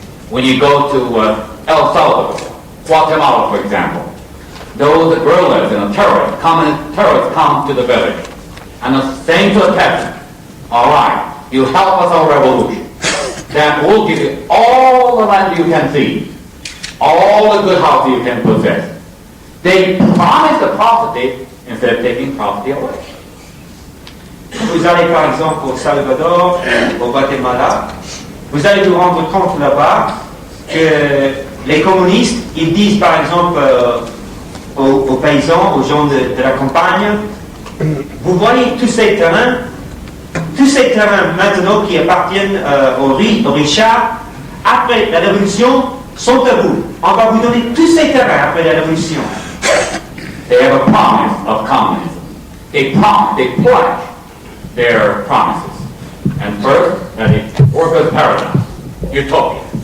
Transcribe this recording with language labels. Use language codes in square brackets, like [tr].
[en] When you go to El Salvador, Guatemala, for example, those guerrillas and terrorists come to the village and are saying to the peasant, all right, you help us our revolution, then we'll give you all the land you can see, all the good houses you can possess. They promise the property instead of taking property away. [fr] Vous allez par exemple au Salvador, au Guatemala, vous allez vous rendre compte là-bas que les communistes, ils disent par exemple aux paysans, aux gens de la campagne, vous voyez tous ces terrains maintenant qui appartiennent aux richards, après la révolution, sont à vous. On va vous donner tous ces terrains après la révolution. [en] They have a promise of communism. They pledge their promises. And first, that is workers' paradise, utopia.